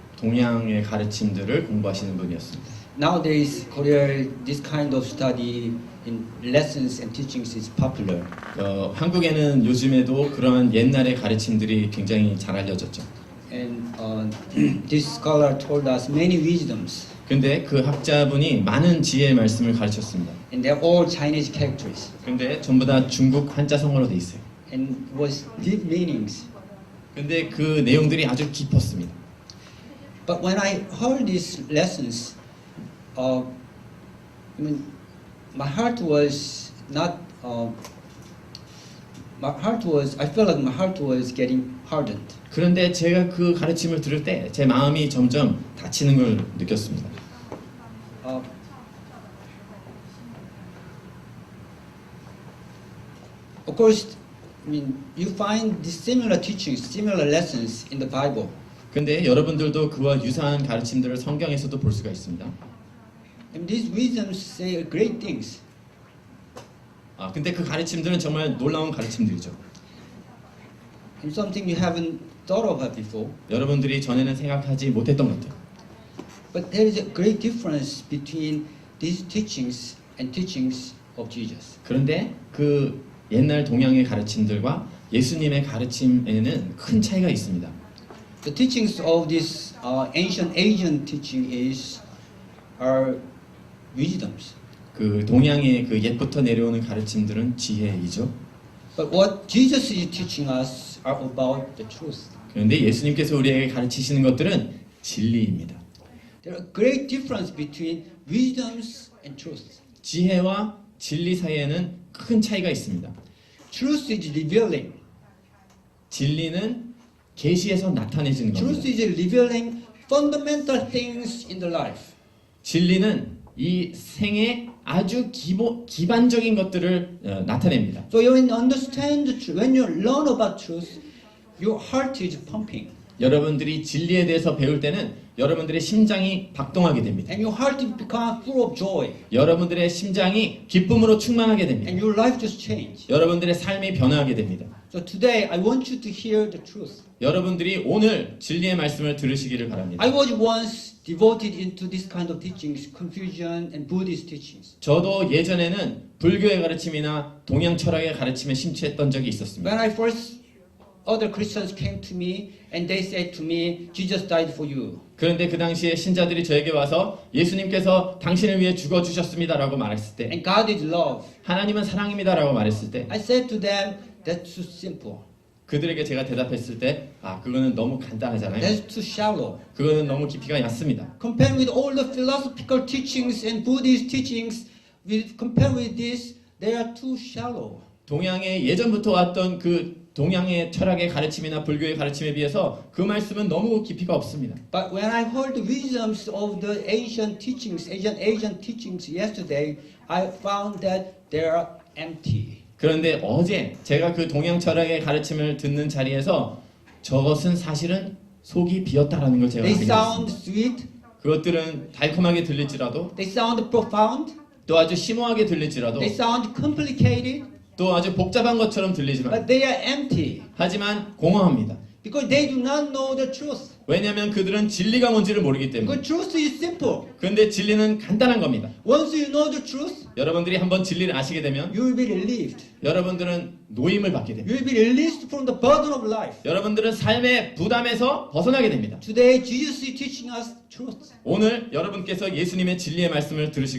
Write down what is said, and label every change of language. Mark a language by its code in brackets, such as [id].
[ko] 동양의 가르침들을 공부하시는 분이었습니다. [en] Nowadays, Korea, this kind of study in lessons and teachings is popular. [ko] 한국에는 요즘에도 그러한 옛날의 가르침들이 굉장히 잘 알려졌죠. [en] And this scholar told us many wisdoms, [ko] 근데 그 학자분이 많은 지혜의 말씀을 가르쳤습니다. [en] and they're all Chinese characters, [ko] 근데 전부 다 중국 한자성어로 돼 있어요. [en] and was deep meanings. [ko] 근데 그 내용들이 아주 깊었습니다. [en] But when I heard these lessons, I mean, my heart was not. I felt like my heart was getting hardened. [ko] 그런데 제가 그 가르침을 들을 때 제 마음이 점점 다치는 걸 느꼈습니다. [en] Of course, I mean, you find these similar teachings, similar lessons in the Bible. [ko] 근데 여러분들도 그와 유사한 가르침들을 성경에서도 볼 수가 있습니다. [en] And these wisdoms say great things. [ko] 근데 그 가르침들은 정말 놀라운 가르침들이죠. [en] And something you haven't thought about before. [ko] 여러분들이 전에는 생각하지 못했던 것들. [en] But there is a great difference between these teachings and teachings of Jesus. [ko] 그런데 그 옛날 동양의 가르침들과 예수님의 가르침에는 큰 차이가 있습니다. [en] The teachings of this ancient Asian teaching are wisdoms. [ko] 그 동양의 그 옛부터 내려오는 가르침들은 지혜이죠. [en] But what Jesus is teaching us are about the truth. [ko] 그런데 예수님께서 우리에게 가르치시는 것들은 진리입니다. [en] There are great difference between wisdoms and truth. [ko] 지혜와 진리 사이에는 큰 차이가 있습니다. [en] Truth is revealing. [ko] 진리는 계시에서 나타내지는 겁니다. [en] Truth is revealing fundamental things in the life. [ko] 진리는 이 생의 아주 기반적인 것들을 나타냅니다. [en] So when you understand the truth, when you learn about truth, your heart is pumping. [ko] 여러분들이 진리에 대해서 배울 때는 여러분들의 심장이 박동하게 됩니다. [en] And your heart becomes full of joy. [ko] 여러분들의 심장이 기쁨으로 충만하게 [en] And [ko] 됩니다. [en] your life just change. [ko] 여러분들의 삶이 변화하게 됩니다. [en] So today I want you to hear the truth. [ko] 여러분들이 오늘 진리의 말씀을 들으시기를 바랍니다. [en] I was once devoted into this kind of teachings, Confucian and Buddhist teachings. [ko] 저도 예전에는 불교의 가르침이나 동양 철학의 가르침에 심취했던 적이 있었습니다. [en] When I first other Christians came to me and they said to me, Jesus died for you. [ko] 그런데 그 당시에 신자들이 저에게 와서 예수님께서 당신을 위해 죽어주셨습니다라고 말했을 때 [en] And God is love. [ko] 하나님은 사랑입니다라고 말했을 때 [en] I said to them, that's too simple. [ko] 그들에게 제가 대답했을 때 그거는 너무 간단하잖아요. [en] That's too shallow. [ko] 그거는 너무 깊이가 얕습니다. [en] Compared with all the philosophical teachings and Buddhist teachings, compared with this, they are too shallow. [ko] 동양의 예전부터 왔던 그 동양의 철학의 가르침이나 불교의 가르침에 비해서 그 말씀은 너무 깊이가 없습니다. [en] But when I heard the wisdoms of the Asian teachings yesterday, I found that they are empty. [ko] 그런데 어제 제가 그 동양 철학의 가르침을 듣는 자리에서 저것은 사실은 속이 비었다라는 걸 제가 [en] They sound [ko] 발견했습니다. [en] sweet, [ko] 그것들은 달콤하게 들릴지라도 [en] they sound profound, [ko] 또 아주 심오하게 들릴지라도 [en] they sound complicated, [ko] 또 아주 복잡한 것처럼 들리지만 [en] but they are empty [ko] 하지만 공허합니다. [en] because they do not know the truth. [ko] 왜냐하면 그들은 진리가 뭔지를 모르기 때문에. [en] Because truth is simple. [ko] 그런데 진리는 간단한 겁니다. [en] Once you know the truth, [ko] 여러분들이 한번 진리를 아시게 되면 [en] you will be relieved. [ko] 여러분들은 노임을 받게 [en] You [ko] 됩니다. [en] will be released from the burden of life. [ko] 여러분들은 삶의 부담에서 벗어나게 됩니다. [en] Today, Jesus is teaching us truth. [ko] 오늘 여러분께서 예수님의 진리의 말씀을 들으실